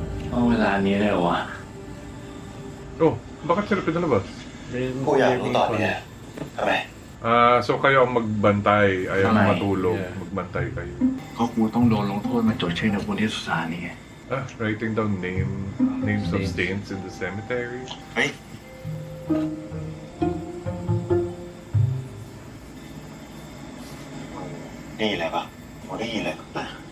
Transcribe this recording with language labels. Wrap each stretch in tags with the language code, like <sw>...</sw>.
<th>เอาเวลานี้เลยเหรอวะ</th> <tl>Oh, bakit sila pinalabas?</tl> <th>กูอยากรู้ตอนนี้ทำไม</th> <tl>So kayo ang magbantay, ayaw Kamay. matulog,</tl> <en>Yeah.</en> <tl>magbantay kayo.</tl> <th>ก็กูต้องโดนลงโทษมาจดชื่อในบนที่สุสานนี่ไง</th> <en>Writing down names of saints in the cemetery.</en> <th>เฮ้ย ได้ยินอะไรปะผมได้ยินอะไรปะ</th>